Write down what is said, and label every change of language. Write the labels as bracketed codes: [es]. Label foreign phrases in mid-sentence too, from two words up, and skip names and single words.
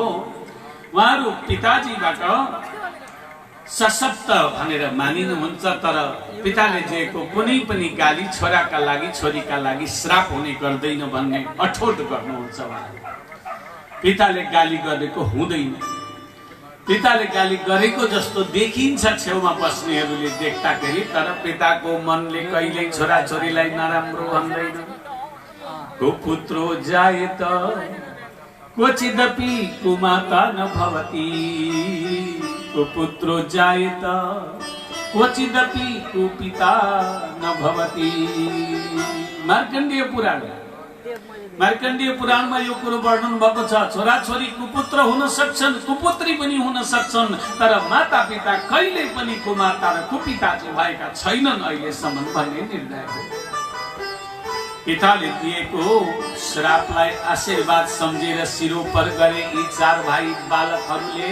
[ne] उहाँहरू पिताजीबाट सशक्त भनेर मानिनुहुन्छ, तर पिताले दिएको कुनै पनि गाली छोराका लागि छोरीका लागि श्राप हुने गर्दैन भन्ने अठोट गर्नुहुन्छ। पिताले गाली गरेको हुँदैन, पिताले गाली गरेको जस्तो देखिन्छ छेउमा बस्नेहरूले देख्दाखेरि, तर पिताको मनले कहिल्यै छोराछोरीलाई नराम्रो भन्दैन। [sa] कुपुत्रो जायत क्वचिदपि कुमाता न भवति, कुपुत्रो जायत क्वचिदपि कुपिता न भवति। [ne] मार्कण्डेय पुराणमा यो कुरो वर्णन भएको छ। छोराछोरी कुपुत्र हुन सक्छन्, कुपुत्री पनि हुन सक्छन्, तर माता पिता कहिले पनि कुमाता र कुपिता चाहिँ भएका छैनन् अहिलेसम्म भन्ने निर्णय हो। पिताले दिएको श्रापलाई आशीर्वाद सम्झेर सिरोपर गरे यी चार भाइ बालकहरूले।